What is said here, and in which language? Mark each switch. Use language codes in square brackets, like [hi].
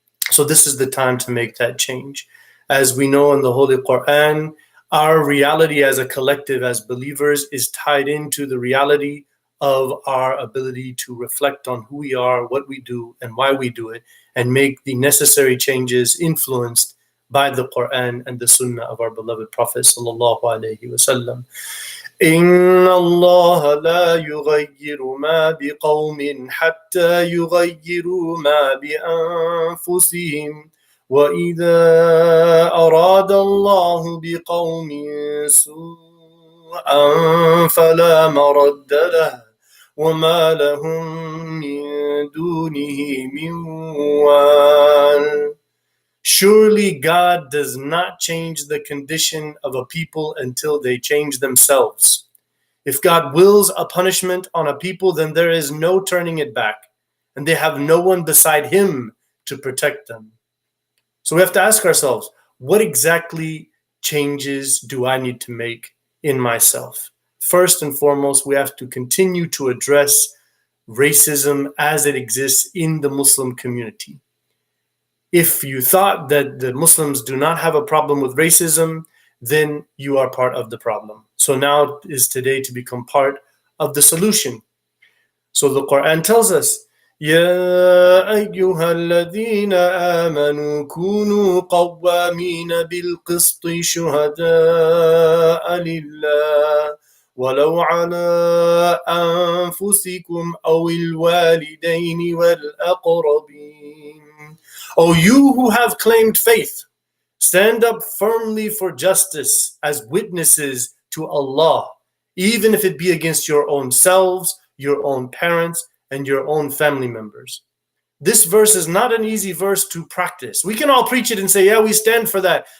[en] So this is the time to make that change. As we know in the Holy Quran, our reality as a collective, as believers, is tied into the reality of our ability to reflect on who we are, what we do, and why we do it, and make the necessary changes influenced by the Quran and the Sunnah of our beloved Prophet sallallahu alaihi wasallam. [ar] إن الله لا يغير ما بقوم حتى يغيروا ما بأنفسهم وإذا أراد الله بقوم سوءا فلا مرد له وما لهم من دونه من وال. [en] Surely God does not change the condition of a people until they change themselves. If God wills a punishment on a people, then there is no turning it back, and they have no one beside Him to protect them. So we have to ask ourselves, what exactly changes do I need to make in myself? First and foremost, we have to continue to address racism as it exists in the Muslim community. If you thought that the Muslims do not have a problem with racism, then you are part of the problem. So now is today to become part of the solution. So the Quran tells us, [ar] يا أيها الذين آمنوا كونوا قوامين بالقسط شهداء لله ولو على أنفسكم أو الوالدين والأقربين. [en] O you who have claimed faith, stand up firmly for justice as witnesses to Allah, even if it be against your own selves, your own parents, and your own family members. This verse is not an easy verse to practice. We can all preach it and say, yeah, we stand for that.